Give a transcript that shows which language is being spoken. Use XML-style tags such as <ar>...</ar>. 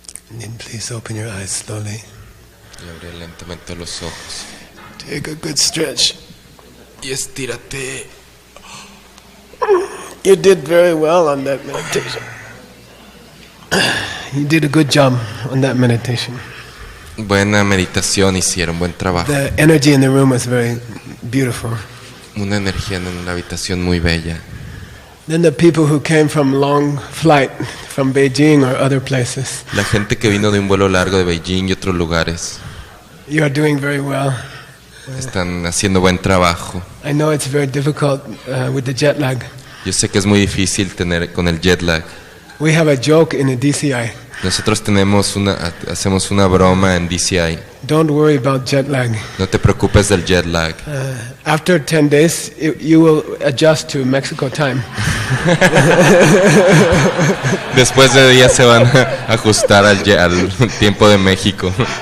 <en>And then please open your eyes slowly.</en> <es>Y abre lentamente los ojos.</es> <en>Take a good stretch.</en> <es>Y estírate.</es> <en>You did very well on that meditation. You did a good job on that meditation.</en> <es>Buena meditación hicieron, buen trabajo.</es> <en>The energy in the room was very beautiful.</en> <es>Una energía en la habitación muy bella.</es> <en>Then the people who came from long flight from Beijing or other places.</en> <es>La gente que vino de un vuelo largo de Beijing y otros lugares.</es> <en>You are doing very well.</en> <es>Están haciendo buen trabajo.</es> <en>I know it's very difficult with the jet lag.</en> <es>Yo sé que es muy difícil tener con el jet lag.</es> <en>We have a joke in the DCI.</en> <es>Nosotros hacemos una broma en DCI.</es> <en>Don't worry about jet lag.</en> <es>No te preocupes del jet lag.</es> <en>After 10 days, you will adjust to Mexico time.</en> <es>Después de días se van a ajustar al tiempo de México.</es>